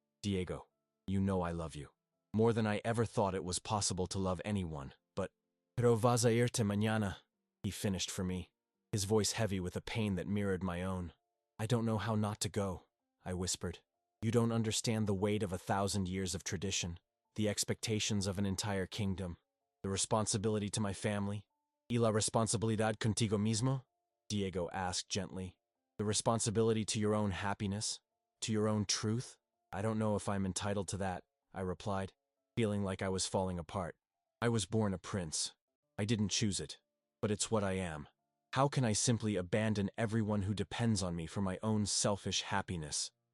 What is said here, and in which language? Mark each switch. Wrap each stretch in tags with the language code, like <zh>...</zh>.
<en>Diego, you know I love you. More than I ever thought it was possible to love anyone, but</en> <es>Pero vas a irte mañana,</es> <en>he finished for me, his voice heavy with a pain that mirrored my own. I don't know how not to go, I whispered. You don't understand the weight of 1,000 years of tradition, the expectations of an entire kingdom, the responsibility to my family.</en> <es>¿Y la responsabilidad contigo mismo?</es> <en>Diego asked gently. The responsibility to your own happiness, to your own truth? I don't know if I'm entitled to that, I replied, feeling like I was falling apart. I was born a prince. I didn't choose it, but it's what I am. How can I simply abandon everyone who depends on me for my own selfish happiness?</en>